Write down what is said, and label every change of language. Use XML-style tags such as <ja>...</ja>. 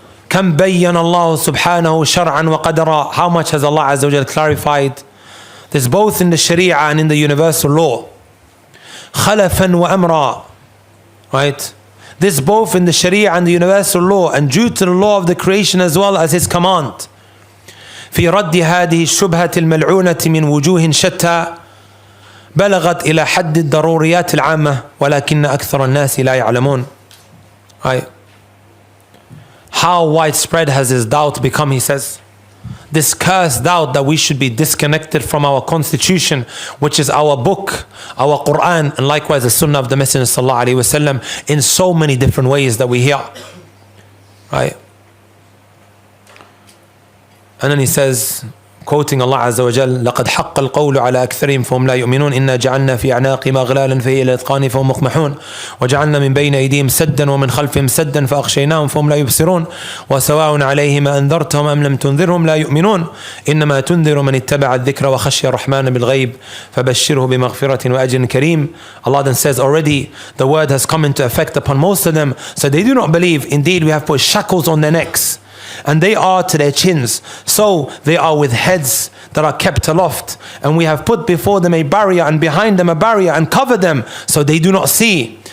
<ar>كَمْ بَيَّنَ اللَّهُ سُبْحَانَهُ شَرْعًا وَقَدَرًا.</ar> <en>How much has Allah Azza wa Jal clarified this both in the Sharia and in the universal law.</en> <ar>خَلَفًا وَأَمْرًا.</ar> <en>Right? This both in the Sharia and the universal law, and due to the law of the creation as well as His command.</en> <ar>في رد هذه الشبهة الملعونة من وجوه شتى بلغت إلى حد الضروريات العامة ولكن أكثر الناس لا يعلمون.</ar> <en>Right? How widespread has this doubt become, he says. This cursed doubt that we should be disconnected from our constitution, which is our book, our Quran, and likewise the Sunnah of the Messenger sallallahu alaihi wasallam, in so many different ways that we hear. Right? And then he says, quoting Allah Azza wa Jal,</en> <ar>لَقَدْ حَقَّ الْقَوْلُ عَلَى أَكْثَرِهِمْ فَهُمْ لَا يُؤْمِنُونَ إِنَّا جَعَلْنَا فِي أَعْنَاقِهِمْ أَغْلَالًا فَهِيَ إِلَى الْأَذْقَانِ فَهُمْ مُقْمَحُونَ وَجَعَلْنَا مِنْ بَيْنِ أَيْدِيهِمْ سَدًّا وَمِنْ خَلْفِهِمْ سَدًّا فَأَغْشَيْنَاهُمْ فَهُمْ لَا يُبْصِرُونَ وَسَوَاءٌ عَلَيْهِمْ أَنذَرْتَهُمْ أَمْ لَمْ تُنذِرْهُمْ لَا يُؤْمِنُونَ إِنَّمَا تُنذِرُ مَنِ اتَّبَعَ الذِّكْرَ وَخَشِيَ الرَّحْمَنَ بِالْغَيْبِ فَبَشِّرْهُ بِمَغْفِرَةٍ وَأَجْرٍ كَرِيمٍ.</ar> <en>Allah then says, already the word has come into effect upon most of them, so they do not believe. Indeed, we have put shackles on their necks, and they are to their chins, so they are with heads that are kept aloft, and we have put before them a barrier and behind them a barrier and covered them so they do not see.</en>